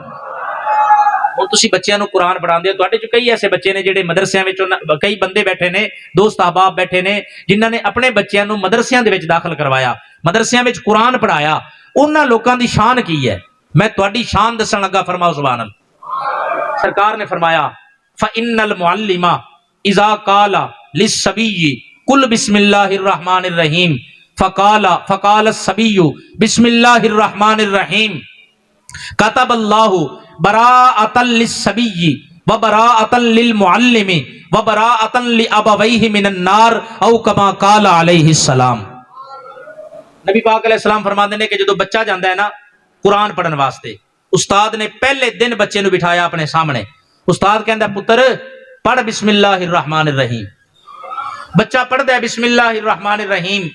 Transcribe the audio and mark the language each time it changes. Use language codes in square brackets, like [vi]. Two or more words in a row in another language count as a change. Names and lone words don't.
[pa] اور تسی بچیاں نو قرآن پڑھاندے ہو، تواڈے چ کئی ایسے بچے نے جڑے مدرسیاں وچ، کئی بندے بیٹھے نے، دوست احباب بیٹھے نے جنہاں نے اپنے بچیاں نو مدرسیاں دے وچ داخل کروایا، مدرسیاں وچ قرآن پڑھایا، انہاں لوکاں دی شان کی ہے؟ میں تواڈی شان دسن لگا، فرماؤ [ar] سبحان اللہ۔ [pa] سرکار نے فرمایا [ar] فإن المعلم اذا قال للصبي قل بسم اللہ الرحمن الرحیم فقال الصبي بسم اللہ الرحمن الرحیم كتب اللہ براءۃ للصبی وبراءۃ للمعلم وبراءۃ لابویہ من النار او کما قال علیہ السلام۔ [pa] نبی پاک [ar] علیہ السلام [pa] فرماتے ہیں کہ جدو بچہ جاندہ ہے نا قرآن پڑھن واسطے، استاد نے پہلے دن بچے نو بٹھایا اپنے سامنے، استاد کہندا پتر پڑھ [ar] بسم اللہ الرحمن الرحیم، [pa] بچہ پڑھدا ہے [ar] بسم اللہ الرحمن الرحیم۔